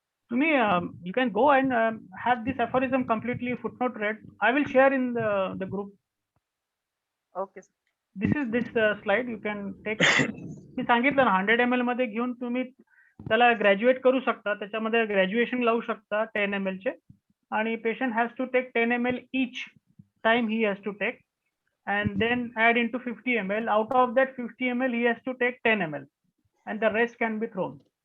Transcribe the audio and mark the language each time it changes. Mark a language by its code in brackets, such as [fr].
[mr] तुम्ही [en] you can go and have this aphorism completely footnote read. I will share in the group. Okay sir. This slide you can take. [mr] मी सांगितलं ना 100 ml मध्ये घेऊन तुम्ही त्याला graduate करू शकता, त्याच्यामध्ये ग्रॅज्युएशन लावू शकता 10 ml चे, आणि [en] Patient has to take 10 ml each time he has to take, and then add into 50 ml. Out of that 50 ml he has to take 10 ml, and the rest can be thrown.